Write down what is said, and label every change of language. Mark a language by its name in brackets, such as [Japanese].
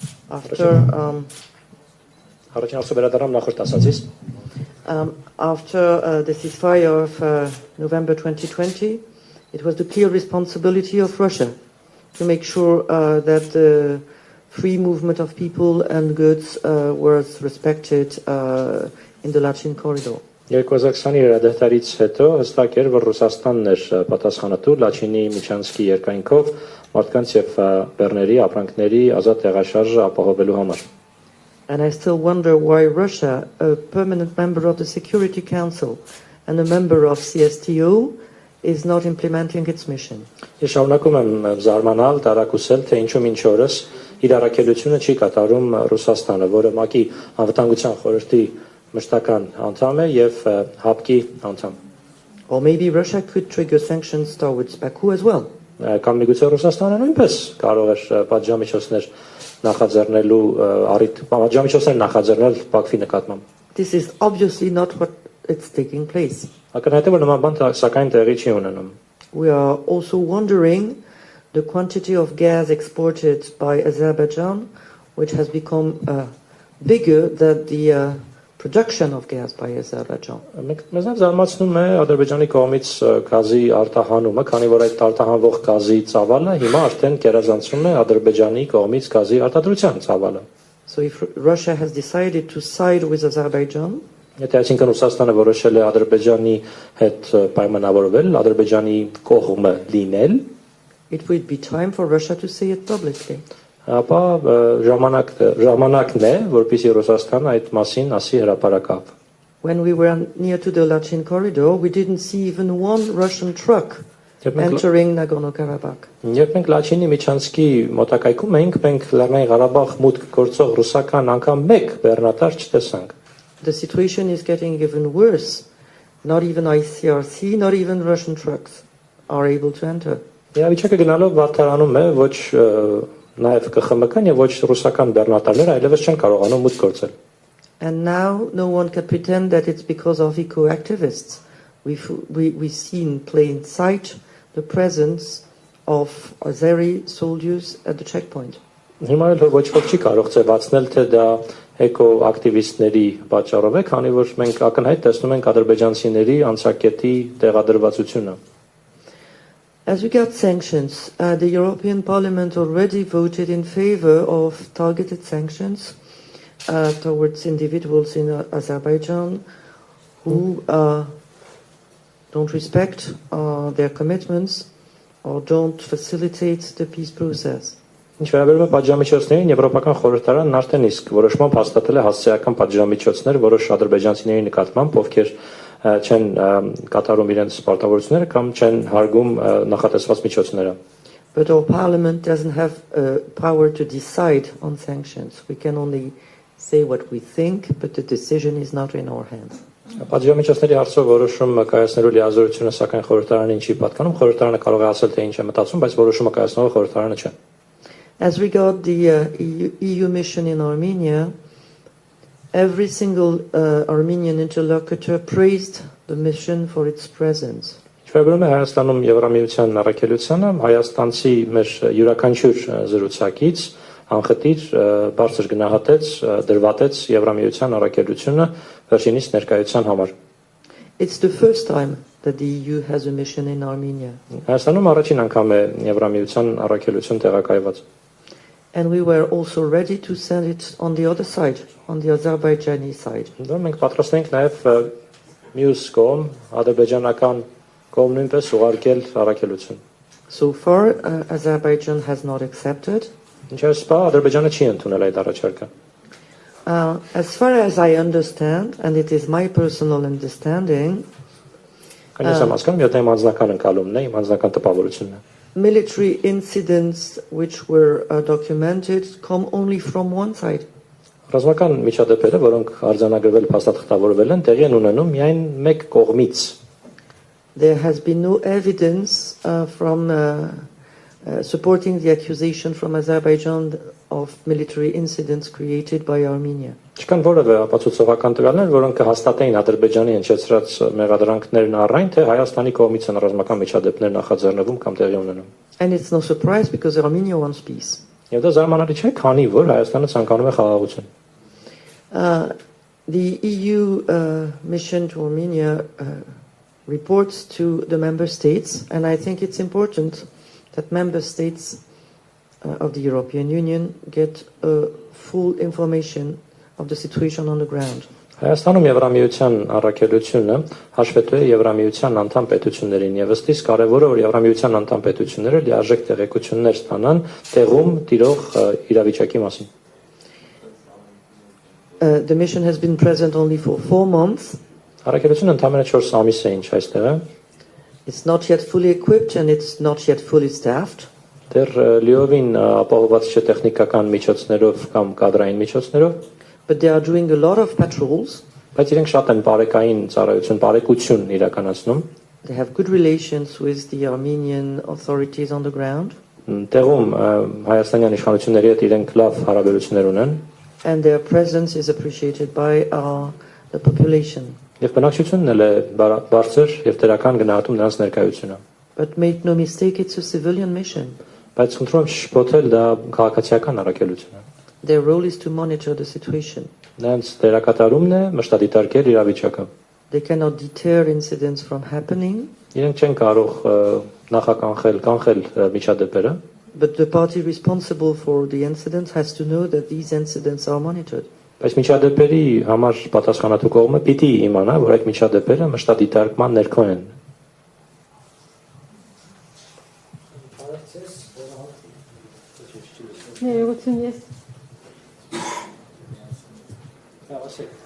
[English] After the ceasefire of November 2020, it was the clear responsibility of Russia to make sure that the free movement of people and goods was respected in the Lachin corridor. [Armenian] 2020-ի հրադադարից հետո հստակ էր, որ Ռուսաստանն էր պատասխանատու Լաչինի միջանցքի երկայնքով մարդկանց եւ բեռների ապրանքների ազատ տեղաշարժը ապահովելու համար։ [English] And I still wonder why Russia, a permanent member of the Security Council and a member of CSTO, is not implementing its mission. [Armenian] Ես շարունակում եմ զարմանալ, տարակուսել, թե ինչու մինչ օրս իր առաքելությունը չի կատարում Ռուսաստանը, որը ՄԱԿ-ի անվտանգության խորհրդի մշտական անդամ է եւ ՀԱՊԿ-ի անդամ։ [English] Or maybe Russia could trigger sanctions towards Baku as well. [Armenian] Կամ միգուցե Ռուսաստանը նույնպես կարող էր պատժամիջոցներ նախաձեռնելու պատժամիջոցներ նախաձեռնել Բաքվի նկատմամբ։ [English] This is obviously not what it's taking place. [Armenian] Ակնհայտ է, որ նման բան սակայն տեղի չի ունենում։ [English] We are also wondering the quantity of gas exported by Azerbaijan, which has become bigger than the production of gas by Azerbaijan. [Armenian] Մեզ զարմացնում է Ադրբեջանի կողմից գազի արտահանումը, քանի որ այդ արտահանվող գազի ծավալը հիմա արդեն գերազանցում է Ադրբեջանի կողմից գազի արտադրության ծավալը։ [English] So if Russia has decided to side with Azerbaijan, [Armenian] եթե այսինքն Ռուսաստանը որոշել է Ադրբեջանի հետ պայմանավորվել, Ադրբեջանի կողմը լինել, [English] it would be time for Russia to say it publicly. [Armenian] Ապա ժամանակն է, որպեսզի Ռուսաստանը այդ մասին ասի հրապարակավ։ [English] when we were near to the Lachin corridor, we didn't see even one Russian truck entering Nagorno-Karabakh. [Armenian] Երբ մենք Լաչինի միջանցքի մոտակայքում էինք, մենք Լեռնային Ղարաբաղ մուտք գործող ռուսական անգամ մեկ բեռնատար չտեսանք։ [English] The situation is getting even worse. Not even ICRC, not even Russian trucks are able to enter. [Armenian] Իրավիճակը գնալով վատթարանում է, ոչ նաև ԿԽՄԿ-ն եւ ոչ ռուսական բեռնատարները այլևս չեն կարողանում մուտք գործել։ [English] And now no one can pretend that it's because of eco-activists. We see in plain sight the presence of Azeri soldiers at the checkpoint. [Armenian] Հիմա էլ ոչ ոք չի կարող ծեվացնել, թե դա էկո-ակտիվիստների պատճառով է, քանի որ մենք ակնհայտ տեսնում ենք ադրբեջանցիների անցակետի տեղադրվածությունը։ [English] As regards sanctions, the European Parliament already voted in favor of targeted sanctions towards individuals in Azerbaijan who don't respect their commitments or don't facilitate the peace process. [Armenian] Ինչ վերաբերում է պատժամիջոցներին, Եվրոպական խորհրդարանն արդեն իսկ որոշմամբ հաստատել է հասցեական պատժամիջոցներ որոշ ադրբեջանցիների նկատմամբ, ովքեր չեն կատարում իրենց պարտավորությունները կամ չեն հարգում նախատեսված միջոցները։ [English] But our parliament doesn't have power to decide on sanctions. We can only say what we think, but the decision is not in our hands. [Armenian] Պատժամիջոցների հարցով որոշումը կայացնելու լիազորությունը սակայն խորհրդարանին չի պատկանում, խորհրդարանը կարող է ասել, թե ինչ է մտածում, բայց որոշումը կայացնողը խորհրդարանը չէ։ [English] As regard the EU mission in Armenia, every single Armenian interlocutor praised the mission for its presence. [Armenian] Վերաբերում է Հայաստանում Եվրամիության առաքելությանը, հայաստանցի մեր յուրաքանչյուր զրուցակից անխտիր բարձր գնահատեց, դրվատեց Եվրամիության առաքելությունը վերջինիս ներկայության համար։ [English] It's the first time that the EU has a mission in Armenia. [Armenian] Հայաստանում առաջին անգամ է Եվրամիության առաքելություն տեղակայված։ [English] And we were also ready to send it on the other side, on the Azerbaijani side. [Armenian] Դա մենք պատրաստ ենք նաև մյուս կողմ, ադրբեջանական կողմ նույնպես ուղարկել առաքելություն։ [English] So far, Azerbaijan has not accepted. [Armenian] Ինչպես սա Ադրբեջանը չի ընդունել այդ առաջարկը։ [English] As far as I understand, and it is my personal understanding, [Armenian] Կանես եմ հասկանում, եթե իմ անձնական ընկալումն է, իմ անձնական տպավորությունն է։ [English] military incidents which were documented come only from one side. [Armenian] Ռազմական միջադեպերը, որոնք արձանագրվել, փաստաթղթավորվել են, տեղի են ունենում միայն մեկ կողմից։ [English] There has been no evidence from supporting the accusation from Azerbaijan of military incidents created by Armenia. [Armenian] Չկան որևէ ապացուցողական տվյալներ, որոնք կհաստատեին Ադրբեջանի հնչեցրած մեղադրանքներն առայն, թե Հայաստանի կողմից են ռազմական միջադեպներ նախաձեռնվում կամ տեղի ունենում։ [English] And it's no surprise because Armenia wants peace. [Armenian] Եվ դա զարմանալի չէ, քանի որ Հայաստանը ցանկանում է խաղաղություն։ [English] The EU mission to Armenia reports to the member states, and I think it's important that member states of the European Union get full information of the situation on the ground. [Armenian] Հայաստանում Եվրամիության առաքելությունը հաշվետու է Եվրամիության անդամ պետություններին եւ ըստ իս կարեւոր է որ Եվրամիության անդամ պետությունները լիարժեք տեղեկություններ ստանան տեղում տիրող իրավիճակի մասին։ [English] The mission has been present only for 4 months. [Armenian] Առաքելությունը ընդամենը 4 ամիս է ինչ այստեղ է։ [English] It's not yet fully equipped and it's not yet fully staffed. [Armenian] Դեռ լիովին ապահովված չէ տեխնիկական միջոցներով կամ կադրային միջոցներով։ [English] But they are doing a lot of patrols. [Armenian] Բայց իրենք շատ են բարեկային ծառայություն, բարեկություն իրականացնում։ [English] They have good relations with the Armenian authorities on the ground. [Armenian] Տեղում հայաստանյան իշխանությունների հետ իրենք լավ հարաբերություններ ունեն։ [English] And their presence is appreciated by the population. [Armenian] Եվ բնակչությունն էլ է բարձր եւ դրական գնահատում նրանց ներկայությունը։ [English] But make no mistake, it's a civilian mission. [Armenian] Բայց խնդրում եմ շփոթել դա քաղաքացիական առաքելություն է։ [English] Their role is to monitor the situation. [Armenian] Նրանց դերակատարումն է մշտադիտարկել իրավիճակը։ [English] They cannot deter incidents from happening. [Armenian] Իրենք չեն կարող կանխել միջադեպերը։ [English] But the party responsible for the incidents has to know that these incidents are monitored. [Armenian] Բայց միջադեպերի համար պատասխանատու կողմը պիտի իմանա, որ այդ միջադեպերը մշտադիտարկման ներքո են։ Ներողություն, ես